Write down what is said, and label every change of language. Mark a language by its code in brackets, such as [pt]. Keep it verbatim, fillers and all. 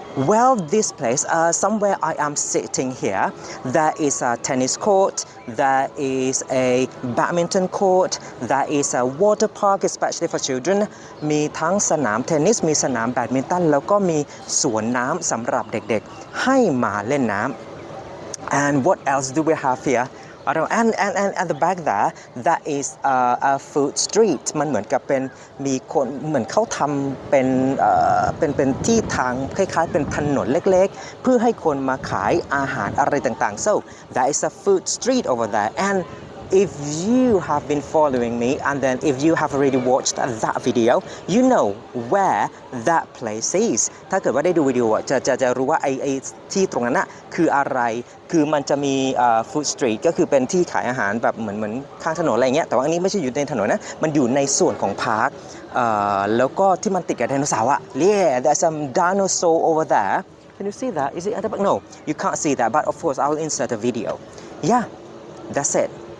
[en] well this place uh, somewhere I am sitting here there is a tennis court there is a badminton court there is a water park especially for children [th] มีทั้งสนามเทนนิสมีสนามแบดมินตันแล้วก็มีสวนน้ำสำหรับเด็กๆให้มาเล่นน้ำ [en] And what else do we have here? I don't know. And and and at the back there, that is uh, a food street. [th] มันเหมือนกับเป็นมีคนเหมือนเขาทำเป็นเอ่อเป็นเป็นที่ทางคล้ายๆเป็นถนนเล็กๆเพื่อให้คนมาขายอาหารอะไรต่างๆ [en] So that is a food street over there. And if you have been following me, and then if you have already watched that video, you know where that place is. [th] ถ้าเกิดว่าได้ดูวิดีโอจะจะจะรู้ว่าไอไอที่ตรงนั้นนะคืออะไรคือมันจะมีเอ่อ food street ก็คือเป็นที่ขายอาหารแบบเหมือนเหมือนข้างถนนอะไรอย่างเงี้ยแต่ว่าอันนี้ไม่ใช่อยู่ในถนนนะมันอยู่ในส่วนของพาร์คเอ่อแล้วก็ที่มันติดกับไดโนเสาร์อ่ะ [en] Yeah there's some dinosaur over there Can you see that Is it at the back No you can't see that but of course I will insert a video Yeah that's it